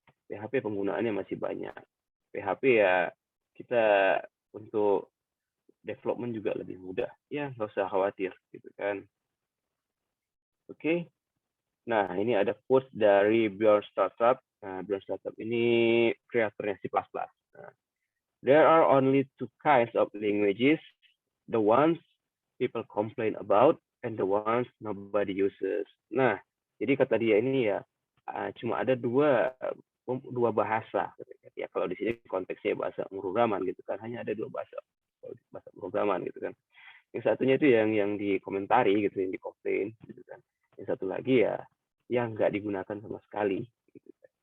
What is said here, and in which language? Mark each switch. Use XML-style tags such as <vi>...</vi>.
<id>PHP penggunaannya masih banyak. PHP ya kita untuk development juga lebih mudah. Ya nggak usah khawatir gitu kan. Oke. Nah ini ada quotes dari Bjorn Startup. Nah, Bjorn Startup ini kreatornya C++.</id> <en>Nah, there are only two kinds of languages, the ones people complain about and the ones nobody uses.</en> <id>Nah, jadi kata dia ini ya cuma ada dua bahasa. Ya kalau di sini konteksnya bahasa pemrograman gitu kan, hanya ada dua bahasa pemrograman gitu kan. Yang satunya itu yang dikomentari gitu, yang dikomplain gitu kan. Yang satu lagi ya yang nggak digunakan sama sekali. Gitu kan.</id>